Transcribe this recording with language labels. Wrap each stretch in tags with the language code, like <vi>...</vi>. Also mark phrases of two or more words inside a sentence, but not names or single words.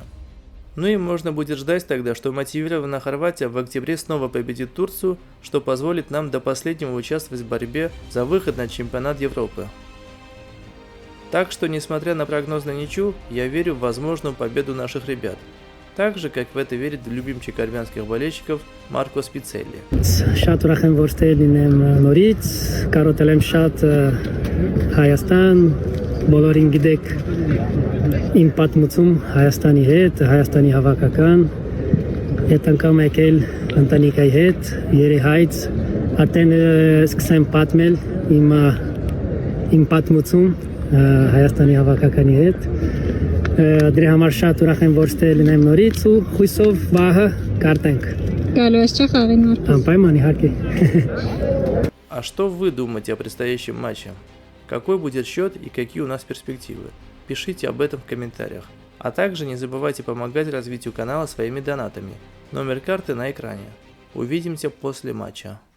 <ru>Ну и можно будет ждать тогда, что мотивированная Хорватия в октябре снова победит Турцию, что позволит нам до последнего участвовать в борьбе за выход на чемпионат Европы. Так что, несмотря на прогноз на ничью, я верю в возможную победу наших ребят. Так же, как в это верит любимчик армянских болельщиков Марко Спицелли.</ru> <hy>Շատ ուրախ եմ, որ ստելին եմ նորից, կարոտել եմ շատ Հայաստան, բոլորին գիտեք իմ պատմություն Հայաստանի հետ, Հայաստանի հավաքական, այդ անգամ եկել ընտանիքի հետ, երեխայից, արդեն սկսեմ պատմել իմ պատմություն Հայաստանի հավաքականի հետ. Դրա համար շատ ուրախ եմ, որ ստե լինեմ նորից ու հույսով վաղը կարտենք։ Գալու ես չէ խաղին Մարկոս։ Անպայման իհարկե։</hy> <ru>А что вы думаете о предстоящем матче? Какой будет счет и какие у нас перспективы? Пишите об этом в комментариях. А также не забывайте помогать развитию канала своими донатами. Номер карты на экране. Увидимся после матча.</ru>